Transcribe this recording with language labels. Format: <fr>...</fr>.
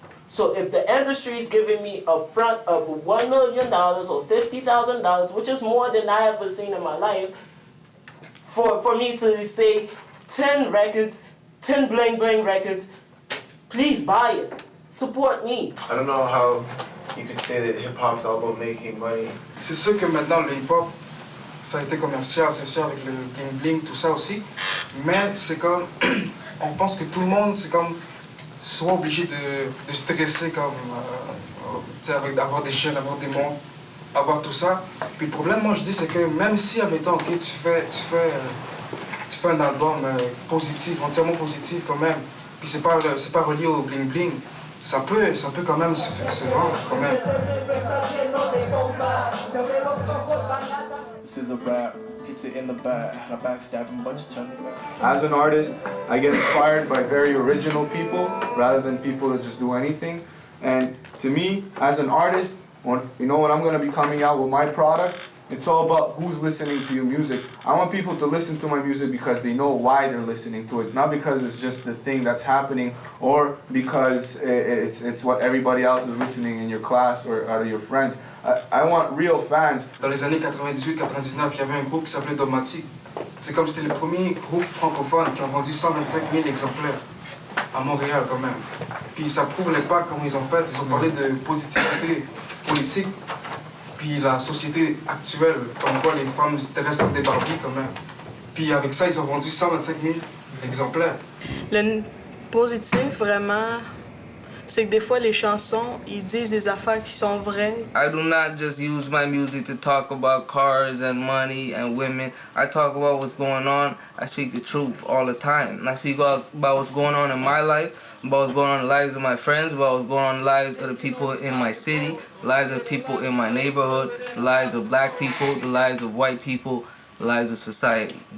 <en>So if the industry is giving me a front of $1 million or $50,000, which is more than I ever seen in my life, for me to say 10 records, 10 bling bling records. Please buy it. Support me. I don't know how you could say that hip-hop's all about making money.</en> <fr>C'est sûr que maintenant le hip-hop, ça a été commercial, c'est sûr avec le bling bling, tout ça aussi. Mais c'est comme, on pense que tout le monde, c'est comme, soit obligé de stresser comme, avec d'avoir des chaînes, avoir des montres, avoir tout ça. Puis le problème, moi je dis, c'est que même si, admettons, ok, tu fais un album positif, entièrement positif quand même, puis c'est pas relié au bling bling, ça peut quand même se vendre quand même.</fr> <en>This is a rap. Hits it in the back. I backstab him, but you turn it back. As an artist, I get inspired by very original people rather than people that just do anything. And to me, as an artist, when I'm going to be coming out with my product, it's all about who's listening to your music. I want people to listen to my music because they know why they're listening to it, not because it's just the thing that's happening or because it's what everybody else is listening in your class or out of your friends. I want real fans.</en> <fr>Dans les années 98-99, il y avait un groupe qui s'appelait Domatique. C'est comme c'était le premier groupe francophone qui a vendu 125 000 exemplaires à Montréal quand même. Puis ça prouve l'impact comment ils ont fait. Ils ont parlé de positivité politique. Puis la société actuelle, comme quoi les femmes se restent comme des Barbies quand même. Puis avec ça, ils ont vendu 125 000 exemplaires. Le positif, vraiment, c'est que des fois, les chansons, ils disent des affaires qui sont vraies.</fr> <en>I do not just use my music to talk about cars and money and women. I talk about what's going on. I speak the truth all the time. And I speak about what's going on in my life, about what's going on in the lives of my friends, about what's going on in the lives of the people in my city, the lives of people in my neighborhood, the lives of black people, the lives of white people, the lives of society.</en>